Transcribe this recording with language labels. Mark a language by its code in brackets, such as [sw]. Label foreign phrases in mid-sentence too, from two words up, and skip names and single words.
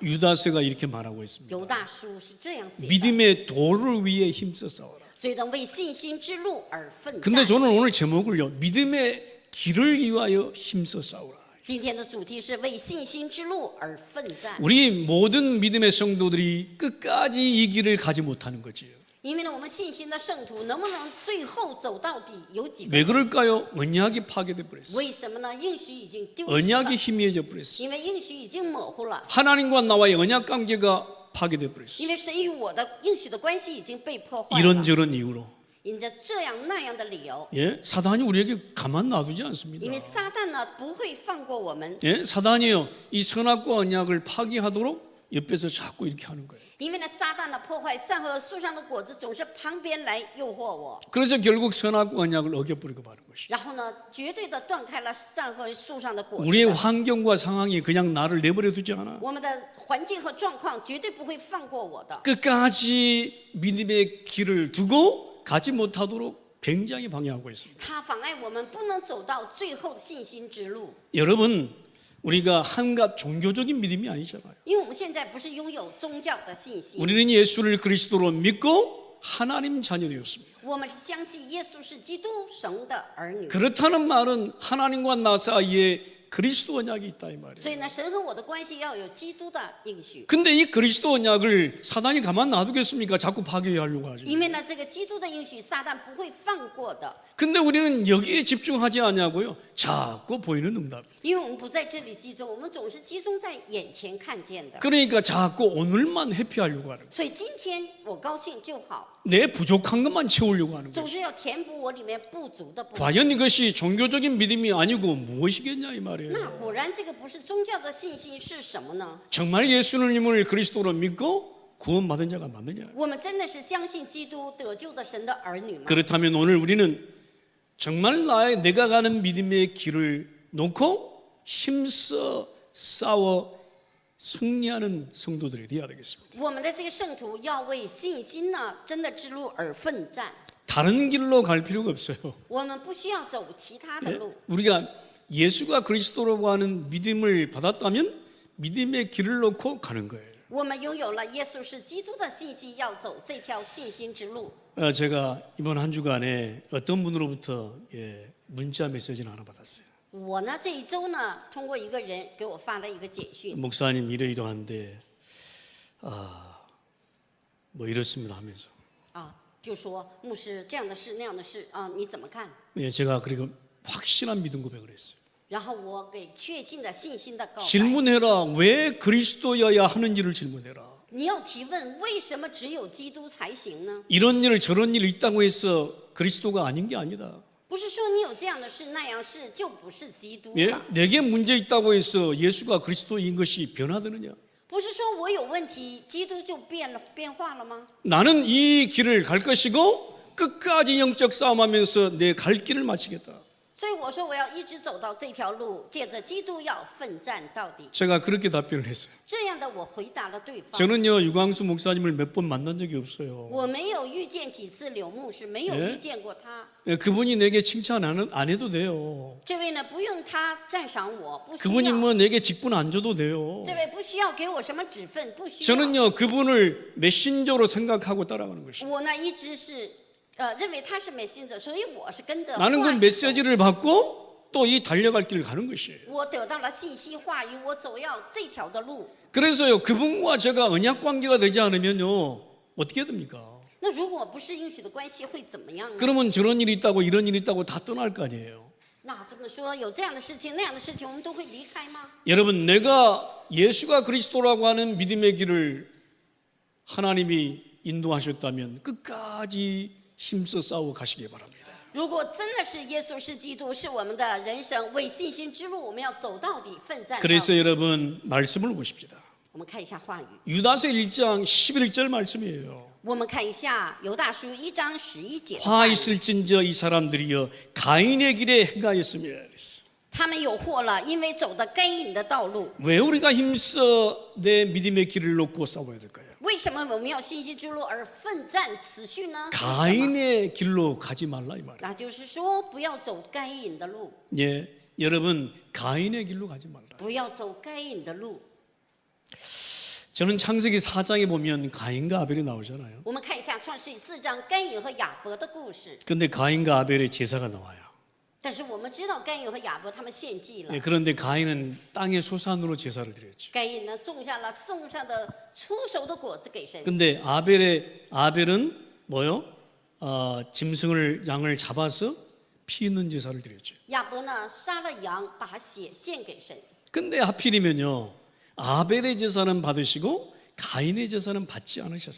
[ko] 유다서가 이렇게 말하고 있습니다. [zh] 犹大书是这样写的， [ko] 믿음의 도를 위해 힘써 싸워라. [zh] 所以呢，为信心之路而奋 [ko] 근데 [zh] 战。 [ko] 저는 오늘 제목을요, 믿음의 길을 위하여 힘써 싸우라. [zh] 今天的主题是为信心之路而奋战， [ko] 우리 모든 믿음의 성도들이 끝까지 이 길을 가지 못하는 거지요. [zh] 因为呢，我们信心的圣徒能不能最后走到底，有几个 [ko] 왜 그럴까요? 언약이 파괴돼 버렸어요. [zh] 为什么呢？应许已经丢失 [ko] 언약이 [zh] 了， [ko] 희미해져 버렸어요. [zh] 因为应许已经模糊了， [ko] 하나님과 나와의 언약 관계가 파괴돼 [zh] 因 [ko] 버렸어요. [zh] 为神与我的应许的关系已经被破坏了。 [ko] 이런저런 이유로. [zh] 因着这样那样的理由， [ko] 예, 사단이 우리에게 가만 놔두지 않습니다. [zh] 因为撒旦呢不会放过我们， [ko] 예, 사단이요 이 선악과 언약을 파기하도록 옆에서 자꾸 이렇게 하는 거예요. [zh] 因为呢撒旦呢破坏善和树上的果子，总是旁边来诱惑我， [ko] 그래서 결국 선악과 언약을 어겨버리고 마는 것이죠. [zh] 然后呢绝对的断开了善和树上的果子。 [ko] 우리의 환경과 상황이 그냥 나를 내버려 두지 않아. [zh] 我们的环境和状况绝对不会放过我的， [ko] 끝까지 믿음의 길을 두고 가지 못하도록 굉장히 방해하고 있습니다. [zh] 它妨碍我们不能走到最后的信心之路。 [ko] 여러분, 우리가 한갓 종교적인 믿음이 아니잖아요. [zh] 因为我们现在不是拥有宗教的信心， [ko] 우리는 예수를 그리스도로 믿고 하나님 자녀되었습니다. [zh] 我们是相信耶稣是基督神的儿女。 [ko] 그렇다는 말은 하나님과 나 사이에 그리스도 언약이 있다 이 말이에요. [zh] 所以呢，神和我的关系要有基督的应许。 [ko] 근데 이 그리스도 언약을 사단이 가만 놔두겠습니까? 자꾸 파괴하려고 하죠. [zh] 因为呢，这个基督的应许，撒旦不会放过的。 [ko] 근데 우리는 여기에 집중하지 않냐고요. 자꾸 보이는 응답. [zh] 因为我们不在这里集中，我们总是集中在眼前看见的。 [ko] 그러니까 자꾸 오늘만 회피하려고 하는 거예요. [zh] 所以今天我高兴就好， [ko] 내 부족한 것만 채우려고 하는 [zh] 总 [ko] 거예요. [zh] 是要填补我里面不足的部分。 [ko] 과연 이것이 종교적인 믿음이 아니고 무엇이겠냐 이 말이에요. [zh] 那果然这个不是宗教的信心是什么呢？ [ko] 정말 예수님을 그리스도로 믿고 구원받은 자가 맞느냐? [zh] 我们真的是相信基督得救的神的儿女吗？ [ko] 그렇다면 오늘 우리는 정말 내가 가는 믿음의 길을 놓고 힘써 싸워 승리하는 성도들이 되어야 되겠습니다. [zh] 我们的这个圣徒要为信心呢真的之路而奋战， [ko] 다른 길로 갈 필요가 없어요. [zh] 我们不需要走其他的 [ko] 예? [zh] 路。 [ko] 우리가 예수가 그리스도라고 하는 믿음을 받았다면 믿음의 길을 놓고 가는 거예요. [zh] 我们拥有了耶稣是基督的信息，要走这条信心之路。 [ko] 제가 이번 한 주간에 어떤 분으로부터 문자 메시지를 하나 받았어요. [zh] 我呢这一周呢，通过一个人给我发了一个简讯， [ko] 목사님 이러이러한데 뭐 이렇습니다 하면서 [zh] 就说牧师这样的事那样的事啊，你怎么看？ [ko] 제가 그리고 확실한 믿음 고백을 했어요. [zh] 然后我给确信的信心的告白。 [ko] 질문해라. 왜 그리스도여야 하는지를 질문해라. [zh] 你要提问，为什么只有基督才行呢？ [ko] 이런 일 저런 일 있다고 해서 그리스도가 아닌 게 아니다. [zh] 不是说你有这样的事那样事就不是基督 [ko] 예? [zh] 了， [ko] 내게 문제 있다고 해서 예수가 그리스도인 것이 변화되느냐? [zh] 不是说我有问题，基督就变化了吗？ [ko] 나는 이 길을 갈 것이고 끝까지 영적 싸움하면서 내 갈 길을 마치겠다. [zh] 所以我说我要一直走到这条路，借着基督要奋战到底。 [ko] 제가 그렇게 답변을 했어요. [zh] 这样的我回答了对方。 [ko] 저는요 유광수 목사님을 몇 번 만난 적이 없어요. [zh] 我没有遇见几次柳牧师，没有遇见过他。 [ko] 그분이 내게 칭찬 안 해도 돼요. [zh] 这位呢，不用他赞赏我，不需 [ko] 그분이 [zh] 要。 [ko] 뭐 내게 직분 안 줘도 돼요. [zh] 这位不需要给我什么指分，不需要。 [ko] 저는요 그분을 메신저로 생각하고 따라가는 것이에요. [zh] 我呢一直是认为他是美信者，所以我是跟着 [ko] 나는 그 [zh] 话语走 [ko] 메시지를 받고 또 이 달려갈 길을 가는 것이에요. [zh] 我得到了信息话语，我走要这条的路。 [ko] 그래서요 그분과 제가 언약 관계가 되지 않으면요 어떻게 됩니까? [zh] 那如果不是应许的关系，会怎么样呢？ [ko] 그러면 저런 일이 있다고 이런 일이 있다고 다 떠날 거 아니에요. [zh] 那这么说，有这样的事情那样的事情，我们都会离开吗？ [ko] 여러분 내가 예수가 그리스도라고 하는 믿음의 길을 하나님이 인도하셨다면 끝까지 힘써 싸워 가시기 바랍니다. [zh] 如果真的是耶稣是基督，是我们的人生为信心之路，我们要走到底，奋战到 [ko] 그래서 [zh] 底。 [ko] 여러분 말씀을 보십시다. [zh] 我们看一下话语， [ko] 유다서 1장 11절 말씀이에요. [zh] 我们看一下犹大书1章11节的 [ko] 화 [zh] 话语。 [ko] 있을진저 이 사람들이여 가인의 길에 행하였으며 그랬어. [zh] 他们有祸了，因为走的该隐的道路。 [ko] 왜 우리가 힘써 내 믿음의 길을 놓고 싸워야 될까요? [zh] 为什么我们要信心之路而奋战持续呢？为什么 [ko] 가인의 길로 가지 말라 이 말이에요. [zh] 那就是说，不要走该隐的路， [ko] 예, 여러분 가인의 길로 가지 말라. [zh] 不要走该隐的路。 [ko] 저는 창세기 4장에 보면 가인과 아벨이 나오잖아요. [zh] 我们看一下创世纪4章该隐和亚伯的故事。 [ko] 근데 가인과 아벨의 제사가 나와요. [zh] 但是我们知道该隐和亚伯他们献祭了 [ko] 예, ， 그런데 가인은 땅의 소산으로 제사를 드렸죠. [zh] 该隐呢种下了种上的出熟的果子给神。 [ko] 근데 아벨은 뭐요? 짐승을 양을 잡아서 피 있는 제사를 드렸죠. [zh] 亚伯呢杀了羊，把血献给神。 [ko] 근데 하필이면요 아벨의 제사는 받으시고 가인의 제사는 받지 않으셨어요.